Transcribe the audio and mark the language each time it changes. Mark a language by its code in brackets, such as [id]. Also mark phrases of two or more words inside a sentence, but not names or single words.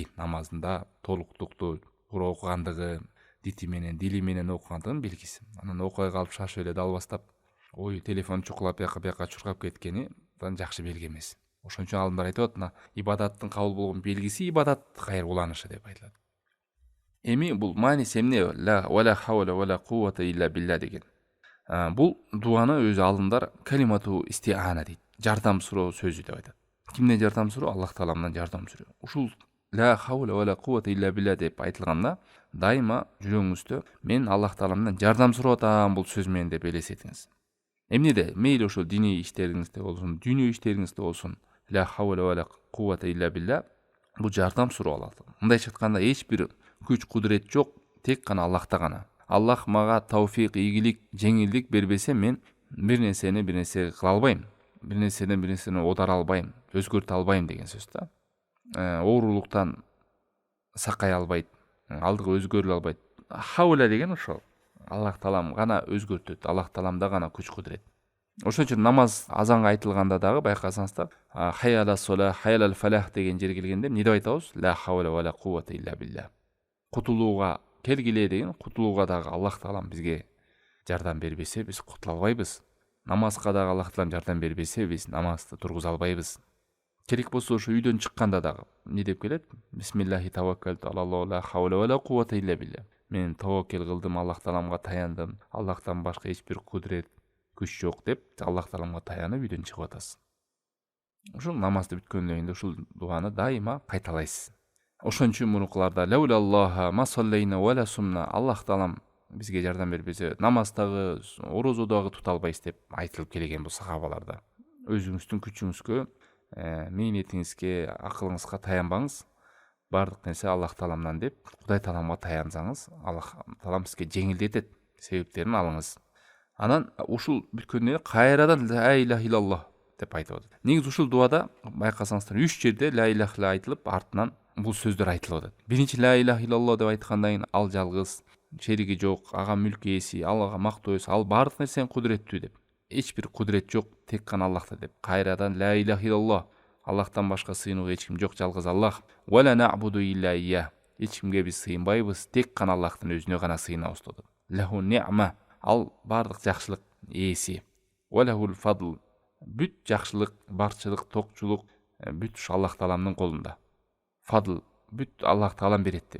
[ky] Намаздын да толуктукту туура окугандыгы, дити менен, дили менен окугандыгынын белгиси. Анан окуй калып шашып эле далбастап, ой, телефон чукулап бияка чуркап кеткени жакшы белги эмес. Ошон үчүн алымдар айтып атат, ибадаттын кабыл болгон белгиси ибадат кайыр уланышы деп айтылат. Эми бул мааниси эмне? [ar] لا ولا حول ولا قوة إلا بالله деген. [ky] Бул дуаны өзү алымдар [ar] كلمة استعانة [ky] дейт. Жардам суроо сөзү деп айтат. Кимден жардам суроо? Аллах Тааламдан жардам суроо. Ушул [ar] لا حول ولا قوة إلا بالله [ky] деп айтылганда, дайыма жүрөгүңүздө мен Аллах Тааламдан жардам сурап атам бул сөз менен деп элестетиңиз. Эмнеде? Мейли ошол диний иштериңизде болсун, дүйнө иштериңизде болсун, [ar] لا حول ولا قوة إلا بالله бул жардам суроо алат. [ky] Мындайча айтканда, эч бир күч кудурет жок, тек гана Аллахта гана. Аллах мага тауфик, ийгилик, жеңилдик бербесе, мен бир нерсе кыла албайм. Бир нерсени одара албайм, өзгөртө албайм деген сөз да. Оорулуктан сакай албайт, алдыга өзгөрүлө албайт. Хаула деген ошол. Аллах Таалам гана өзгөртөт, Аллах Тааламда гана күч кудурет. Ошон үчүн намаз азанга айтылганда дагы байкасаңыздар, [ar] حي على الصلاة، حي على الفلاح [ky] деген жерге келгенде эмне деп айтабыз? [ar] لا حول ولا قوة إلا بالله. [ky] Кутулууга келгиле деген, кутулууга дагы Аллах Таалам бизге жардам бербесе, биз кутула албайбыз. Намазга дагы Аллах Таалам жардам бербесе, биз намазды тургуза албайбыз. Керек болсо ошо үйдөн чыкканда дагы эмне деп келет? [ar] بسم الله توكلت على الله لا حول ولا قوة إلا بالله. [ky] Мен таваккел кылдым, Аллах Тааламга таяндым. Аллахтан башка эч бир кудурет, күч жок деп Аллах Тааламга таянып үйдөн чыгып атасыз. Ушул намазды бүткөндөн кийин ушул дуаны дайыма кайталайсыз. Ошон үчүн мурункуларда [ar] لولا الله ما صلينا ولا صمنا, [ky] Аллах Таалам бизге жардам бербесе, намаздагы, орозодагы тута албайбыз деп айтылып келген бул сахабаларда. Өзүңүздүн күчүңүзгө, мээнетиңизге, акылыңызга таянбаңыз. Бардык нерсе Аллах Тааламдан деп, Кудай Тааламга таянсаңыз, Аллах Таалам сизге жеңилдетет, себептерин алыңыз. Анан ушул бүткөндө кайрадан [ar] لا إله إلا الله [ky] деп айтып атат. Негизи ушул дуада байкасаңыздар 3 жерде [ar] لا إله [ky] айтылып, артынан бул сөздөр айтылып атат. Биринчи [ar] لا إله إلا الله [ky] деп айткандан кийин ал жалгыз, шериги жок, ага мүлк ээси, Аллага мактоо ээси, ал бардык нерсени кудуреттүү деп. Эч бир кудурет жок, тек гана Аллахта деп. [ar] Кайрадан لا إله إلا الله. [ky] Аллахтан башка сыйынууга эч ким жок, жалгыз Аллах. [ar] ولا نعبد إلا إياه. [ky] Эч кимге биз сыйынбайбыз, тек гана Аллахтын өзүнө гана сыйынабыз деп. [ar] له النعمة. [ky] Ал бардык жакшылык ээси. [ar] وله الفضل. [ky] Бүт жакшылык, барчылык, токчулук бүт ушу Аллах Тааламдын колунда. Фадл бүт Аллах Таалам берет.